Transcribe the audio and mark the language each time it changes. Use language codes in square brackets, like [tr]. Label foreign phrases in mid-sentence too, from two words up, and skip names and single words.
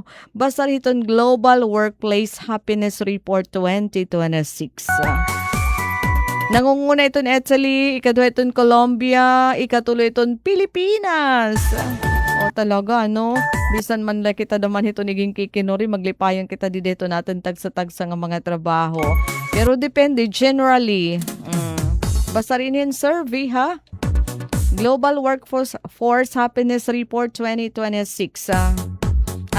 [war] Basta iton Global Workplace Happiness Report 2026. Nangunguna iton Italy, ikaduha iton Colombia, ikatulo iton Pilipinas. Talaga, bisan man la kita daman ito naging kikinori, maglipayon kita dito natin tagsa-tagsa ng mga trabaho. [tl] Pero depende, generally. Basta rin yung survey, ha? Global Workforce Happiness Report 2026.